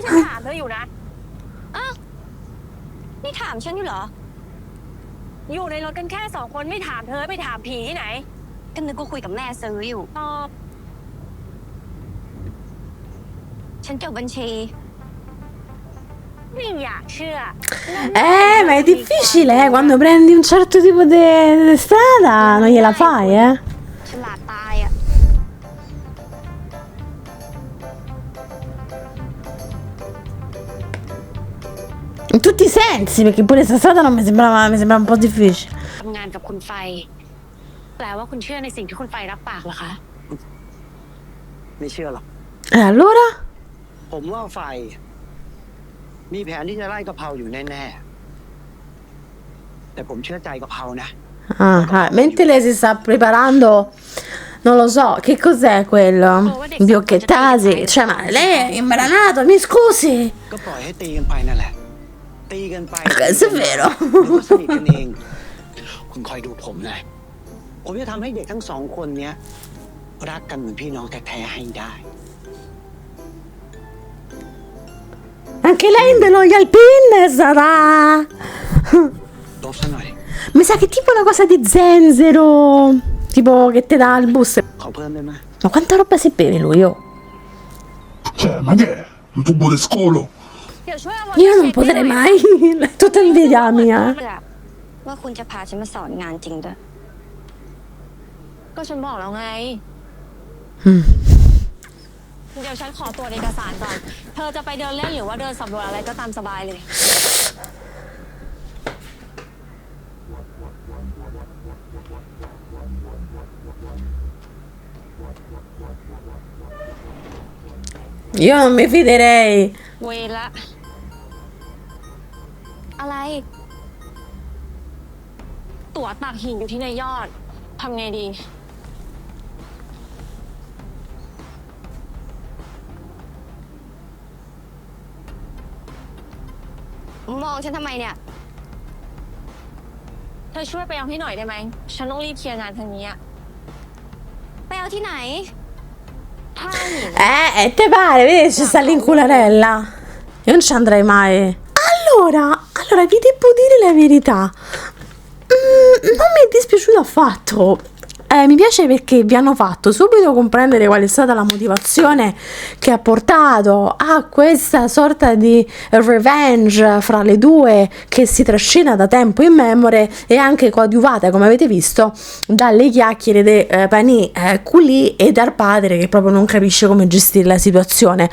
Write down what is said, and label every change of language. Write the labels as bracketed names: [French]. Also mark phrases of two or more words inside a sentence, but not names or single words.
[Thai] ฉันถามเธออยู่นะอ้าวนี่ถามฉันอยู่เหรอ อยู่ในรถกันแค่2 คนไม่ถามเธอไปถามผีที่ไหนก็นึกว่าคุยกับแม่ซื้ออยู่ตอบฉันจบบัญชีไม่อยากเชื่อ [Italian] Ma è difficile, quando prendi un certo tipo di strada non gliela fai, [Thai] ฉลาดตายอ่ะ [Italian] In tutti i sensi, perché pure sta strada non mi sembra un po' difficile. [Thai] ทำงานกับคุณไฟแปลว่าคุณเชื่อในสิ่งที่คุณไฟรับปากเหรอคะ ไม่เชื่อหรอก [Italian] E allora? [Thai] ผมว่าไฟมีแผนที่จะไล่กะเพราอยู่แน่ๆแต่ผมเชื่อใจกะเพรานะ [Italian] Mentre lei si sta preparando, non lo so, che cos'è quello? Biocchettasi? Cioè, ma lei è imbranato, mi scusi? [Thai] ก็ปล่อยให้ตีกันไปนั่นแหละ ตีกันไป [Italian] Questo è vero. [Thai] หรือว่าสนิทกันเอง คุณคอยดูผมนะ ผมจะทำให้เด็กทั้ง2 คนเนี้ยรักกันเหมือนพี่น้องแท้ๆให้ได้ [Italian] Anche lei dello Yalpin sarà. [Thai] ลบซะหน่อย [Italian] Mi sa che è tipo una cosa di zenzero. Tipo che te dà il bus. [Thai] ขอเพิ่มได้ไหม [Italian] Ma quanta roba si beve lui, oh? Cioè, ma che è? Un tubo di scolo? [Thai] เดี๋ยวช่วยเอา [Italian] Io non potrei mai. È tutta invidia mia. [Thai] ว่าคุณจะพาฉันมาสอนงานจริงด้วยก็ฉันบอกแล้วไง เดี๋ยวฉันขอตรวจเอกสารก่อน เธอจะไปเดินเล่นหรือว่าเดินสำรวจอะไรก็ตามสบายเลย [Italian] Io non mi fiderei. [Thai] เวรละ อะไร ตั๋วตักหินอยู่ที่ในยอด ทำไงดี มองฉันทำไมเนี่ย เธอช่วยไปเอาให้หน่อยได้ไหม ฉันต้องรีบเคลียร์งานทางนี้อะไปเอาที่ไหนท่าหิน [Italian] Te pare, vedi, ci sta l'incularella. Io non ci andrei mai. Allora, vi devo dire la verità. Non mi è dispiaciuto affatto. Mi piace perché vi hanno fatto subito comprendere qual è stata la motivazione che ha portato a questa sorta di revenge fra le due che si trascina da tempo immemore e anche coadiuvata, come avete visto, dalle chiacchiere di Pani Culi e dal padre che proprio non capisce come gestire la situazione.